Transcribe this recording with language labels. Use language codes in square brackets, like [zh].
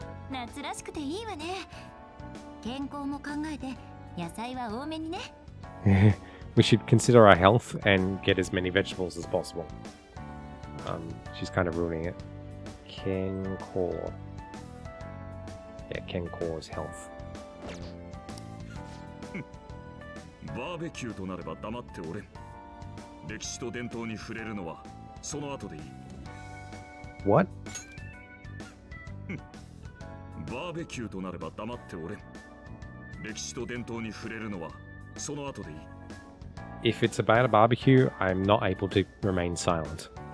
[ja] 夏らしくていいわね健康も考えて野菜は多めにね [en] We should consider our health and get as many vegetables as possible. She's kind of ruining it. Kenko. Yeah, Kenko is health. [ja] バーベキューとなれば黙っておれん歴史と伝統に触れるのはその後でいい。 [en] What? [ja] バーベキューとなれば黙っておれん。歴史と伝統に触れるのはその後でいい。 [en] If it's about a barbecue, I'm not able to remain silent.